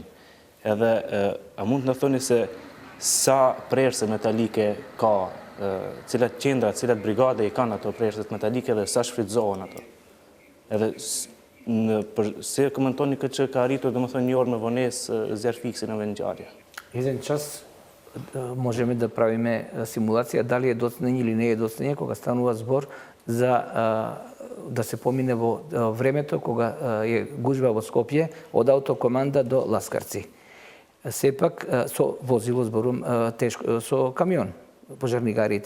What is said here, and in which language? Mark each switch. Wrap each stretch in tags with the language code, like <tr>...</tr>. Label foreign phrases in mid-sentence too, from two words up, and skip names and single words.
<sq>Edhe a mund të na thoni se sa prerëse metalike ka, cilat qendra, cilat brigade i kanë ato prerëset metalike dhe sa shfrytëzohen ato? Edhe se komentoni këtë që ka arritur domethënë një orë me vonesë zjarfiksi në vend ngjarje?</sq> <mk>Еден час можеме да правиме симулација дали е доцнење или не е доцнење кога станува збор за да се помине во времето кога е гужва во Скопје од Автокоманда до Ласкарци. Сепак со возило зборум тешко со камион пожарнигарите.</mk>